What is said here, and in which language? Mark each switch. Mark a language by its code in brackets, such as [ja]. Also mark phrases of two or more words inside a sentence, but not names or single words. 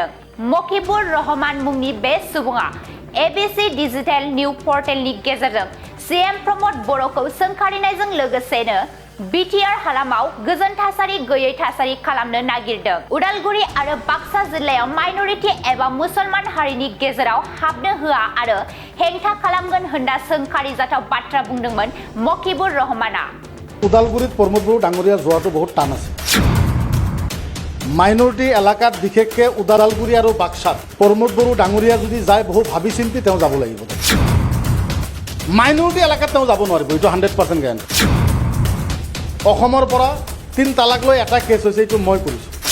[brx] मकिबुर रहमान मुंनि बे सुबुङा एबिसि डिजिटेल निउ पर्टेलनि गेजेरजों सीएम प्रमोद बर'खौ सोंखारिनायजों लोगोसेनो बिटिआर हालामाव गोजोन थासारि गैयै थासारि खालामनो नागिरदों। उदालगुरि आरो बाक्सा जिल्लायाव माइनरिटी एबा मुसलमान हारिनि गेजेराव हाबनो होआ आरो हेंथा खालामगोन होनना सोंखारिजाथाव बाथ्रा बुंदोंमोन मकिबुर रहमाना। [as] ওদালগুৰিত প্ৰমোদ বড়ো ডাঙৰীয়া যোৱাটো বহুত টান আছে। মাইনৰিটি এলেকাত বিশেষকৈ ওদালগুৰি আৰু বাক্সাত প্ৰমোদ বড়ো ডাঙৰীয়া যদি যায় বহু ভাবি চিন্তি তেওঁ যাব লাগিব। মাইনৰিটি এলেকাত তেওঁ যাব নোৱাৰিব, এইটো 100% গেৰাণ্টি। অসমৰ পৰা 3 তালাক লৈ এটা কেছ হৈছে, এইটো মই কৰিছোঁ।